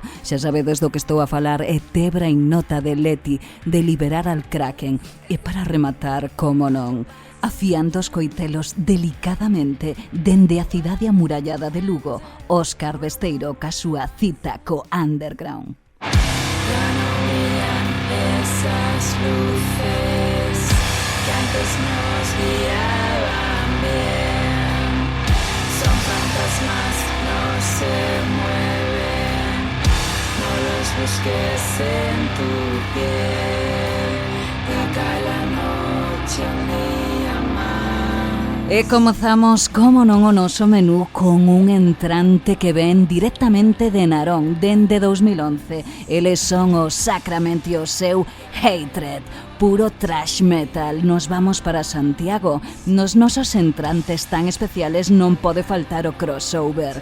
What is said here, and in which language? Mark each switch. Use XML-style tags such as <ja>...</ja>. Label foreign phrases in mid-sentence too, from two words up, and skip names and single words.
<gl>Xa sabedes do que estou a falar, e Tebra in nota de Leti, de</gl> <es>liberar al Kraken.</es> <gl>E para rematar, como non, afiando os coitelos delicadamente dende a cidade amurallada de Lugo, Óscar Besteiro ca súa cita co underground.</gl> <es>Esas luces que antes nos guiaban bien son fantasmas, no se mueven, no los busques en tu piel, y acá la noche un día más.</es> <gl>E comezamos, como non, o noso menú con un entrante que ven directamente de Narón, dende 2011. Eles son o Sacrament e o seu Hatred, puro trash metal.</gl> <es>Nos vamos para Santiago.</es> <gl>Nos nosos entrantes tan especiales non pode faltar o crossover.</gl>